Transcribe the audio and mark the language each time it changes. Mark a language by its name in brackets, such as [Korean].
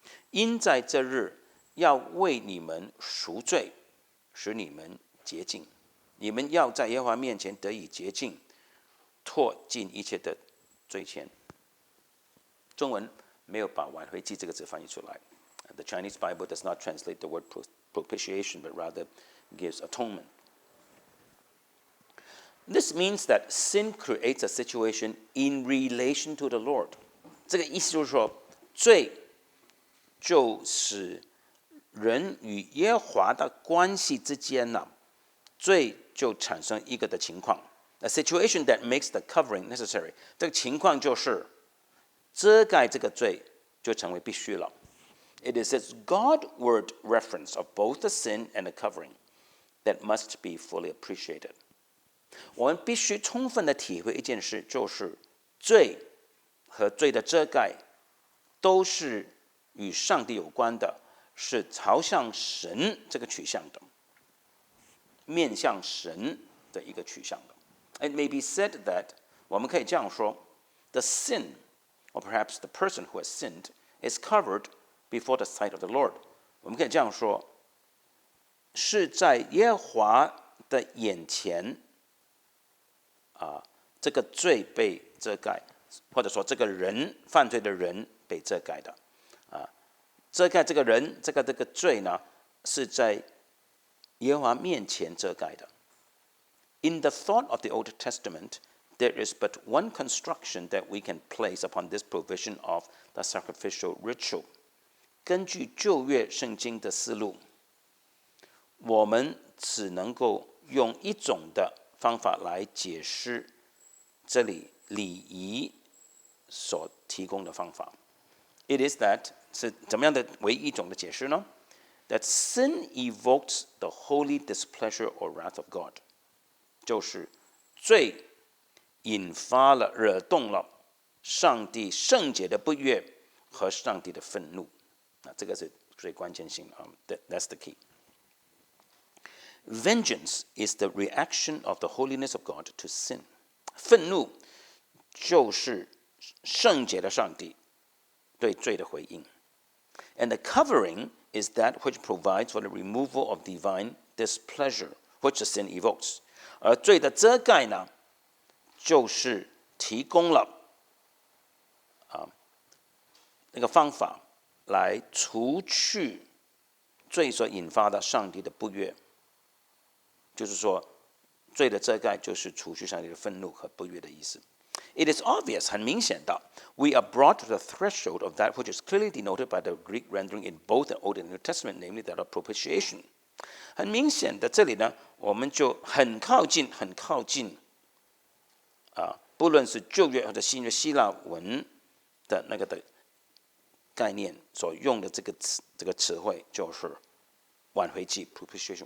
[Chinese] 因在这日要为你们赎罪，使你们洁净。你们要在耶和华面前得以洁净，脱尽一切的罪愆。中文没有把挽回祭这个字翻译出来。 [English] The Chinese Bible does not translate the word propitiation, but rather gives atonement. This means that sin creates a situation in relation to the Lord. [Chinese] 这个意思就是说，罪就使人与耶和华的关系之间呢，罪就产生一个的情况。 [English] A situation that makes the covering necessary. [Chinese] 这个情况就是遮盖这个罪就成为必须了。 [English] It is this God-word reference of both the sin and the covering that must be fully appreciated. [Chinese] 我们必须充分的体会一件事，就是罪和罪的遮盖都是与上帝有关的，是朝向神这个取向的，面向神的一个取向的。 [English] It may be said that [Chinese] 我们可以这样说 [English] the sin, or perhaps the person who has sinned, is covered before the sight of the Lord. [Chinese] 我们可以这样说，是在耶和华的眼前，这个罪被遮盖，或者说这个人犯罪的人被遮盖的，遮盖这个人这个罪呢，是在耶和华面前遮盖的。 [English] In the thought of the Old Testament, there is but one construction that we can place upon this provision of the sacrificial ritual. [Chinese] 根据旧约圣经的思路，我们只能够用一种的方法来解释这里礼仪所提供的方法。 [English] It is that [Chinese] 是怎么样的唯一一种的解释呢？ [English] That sin evokes the holy displeasure or wrath of God. [Chinese] 就是罪引发了、惹动了上帝圣洁的不悦和上帝的愤怒。这个是最关键性的。 [English] That's the key. Vengeance is the reaction of the holiness of God to sin. [Chinese] 愤怒就是圣洁的上帝对罪的回应。 [English] And the covering is that which provides for the removal of divine displeasure, which the sin evokes. [Chinese] 而罪的遮盖呢，就是提供了那个方法来除去罪所引发的上帝的不悦。就是说，罪的遮盖就是除去上帝的愤怒和不悦的意思。 [English] It is obvious, [Chinese] 很明显的 [English] we are brought to the threshold of that which is clearly denoted by the Greek rendering in both the Old and New Testament, namely that of propitiation. [Chinese] 很明显的，这里呢，我们就很靠近，不论是旧约或者新约希腊文的那个的概念所用的这个词汇，就是挽回祭 propitiation。